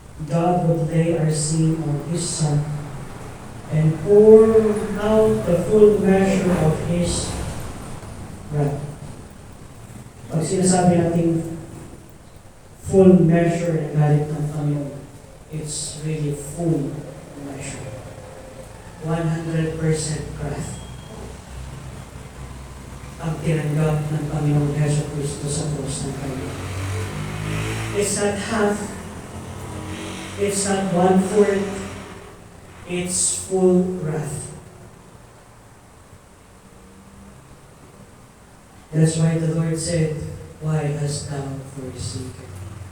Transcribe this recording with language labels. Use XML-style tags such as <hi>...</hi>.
<en>God would lay our sin on His Son and pour out the full measure of His wrath.</en> <tl>Pag sinasabi natin full measure ng galit ng Panginoon,</tl> <en>it's really full measure.</en> <tl>100% wrath ang tinanggap ng Panginoong Yesu Cristo sa cross ng Panginoon.</tl> <en>It's not half, it's not 1/4, it's full wrath. That's why the Lord said, "Why hast thou forsaken me?"</en>